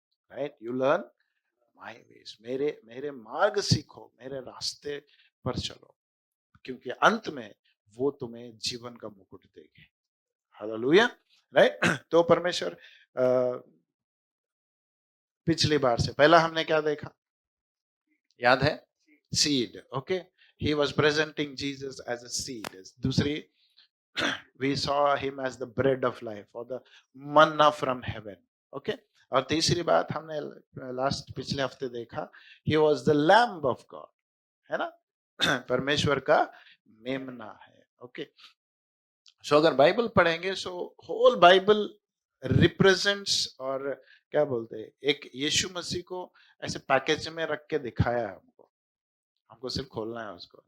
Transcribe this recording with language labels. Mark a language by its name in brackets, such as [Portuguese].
[English] right, you learn my ways, [Hindi] मेरे मेरे मार्ग सीखो, मेरे रास्ते पर चलो, क्योंकि अंत में वो तुम्हें जीवन का मुकुट देंगे। हालेलुया। राइट तो परमेश्वर पिछली बार से पहला हमने क्या देखा, याद है? [English] Seed. Okay, he was presenting Jesus as a seed. दूसरी we saw him as the bread of life or the manna from heaven. [Hindi] Okay, और तीसरी बात हमने लास्ट पिछले हफ्ते देखा, [English] he was the lamb of God, [Hindi] है ना, परमेश्वर का मेमना है। ओके, सो अगर बाइबल पढ़ेंगे [English] so whole Bible represents, [Hindi] और क्या बोलते हैं, एक यीशु मसीह को ऐसे पैकेज में रख के दिखाया है हमको, हमको सिर्फ खोलना है उसको।